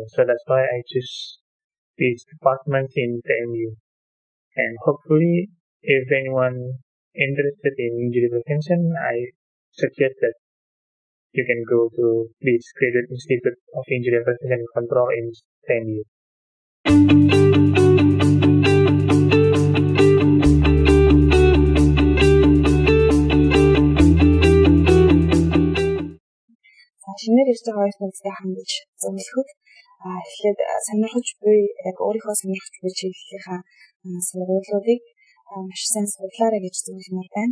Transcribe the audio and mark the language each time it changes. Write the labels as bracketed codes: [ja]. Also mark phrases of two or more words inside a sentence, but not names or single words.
[en] So that's why I choose these departments in TMU. And hopefully, if anyone interested in injury prevention, I suggest that you can go to this Graduate Institute of Injury Prevention and Control in TMU. [mn] Шинээр ирж байгаа хоёр нэгтэй хандж зөвлөхөд эхлээд сонирхож буй яг өөрийнхөө сонирхож буй чиглэлийнхаа сургуулиудыг маш сайн судлаарай гэж зөвлөмөр байна.